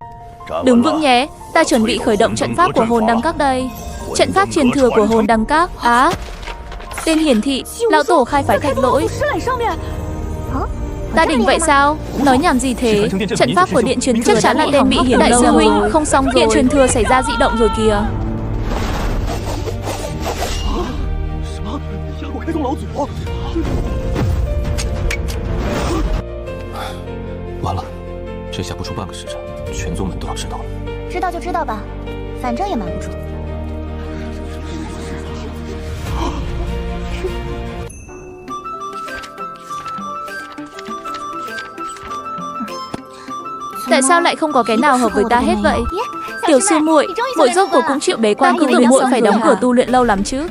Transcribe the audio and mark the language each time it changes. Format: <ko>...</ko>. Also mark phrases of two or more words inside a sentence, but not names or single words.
<vi>Đứng vững nhé, ta chuẩn bị khởi động trận pháp của hồn đăng các đây. Trận pháp truyền thừa của hồn đăng các. Á, tên hiển thị, lão tổ khai phái thạch lỗi. Ta đỉnh vậy sao? Nói nhảm gì thế? Trận pháp của điện truyền thừa chắc chắn là tên bị hiển đại sư huynh. Không xong rồi. Điện truyền thừa xảy ra dị động rồi kìa.</vi> <zh>完了，这下不出半个时辰，全宗门都要知道了。知道就知道吧，反正也瞒不住。</zh> <vi>Tại sao lại không có cái nào hợp với ta hết vậy? Tiểu sư muội, muội rốt cuộc cũng chịu bế quan, cứ tưởng muội phải đóng cửa tu luyện lâu lắm chứ.</vi>